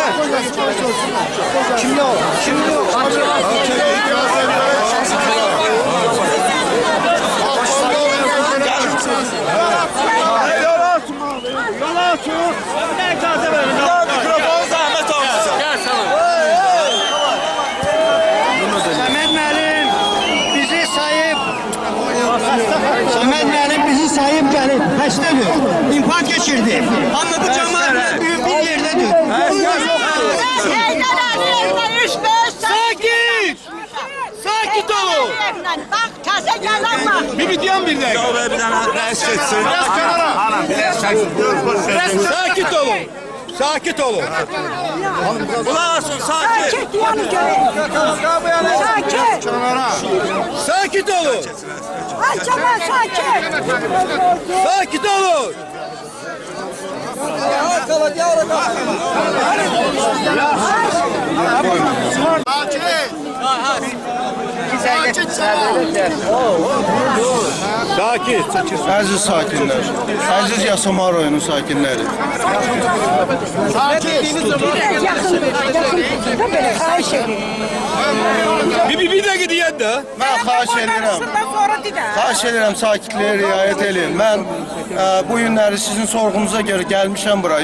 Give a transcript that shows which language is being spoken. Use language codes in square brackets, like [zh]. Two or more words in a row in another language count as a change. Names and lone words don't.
[tr] Kimde o? Helal olsun Yola açın. [az] Ne icazə verin? [tr] Mikrofonu zahmet olmasın. Gel sana. [az] Səməd müəllim bizi sayıb Səməd müəllim bizi sayıb gəlib xəstədir. İnfarkt keçirdi. Amma bu cəmaət bir yerdədir. Sakit! Sakit olun. [tr] Bak taze gelen var. Bir diyen bir de. [az] Bir dənə rəis keçsin. [tr] Biraz kenara. Ana, biraz [az] Sakit olun. [tr] Sakin olun. Kulak asın sakin. Sakin yani Sakin. Sakin olun. Ay çabuk sakin. Sakin olun. Sakin. [az] Əziz sakinlər, əziz Yasamal rayonu sakinləri. [tr] Bir dakika diyen de. [az] Mən xahiş edirəm. Xahiş edirəm sakitliyə riayət edin. Mən bu günləri sizin sorğunuza görə gəlmişəm bura.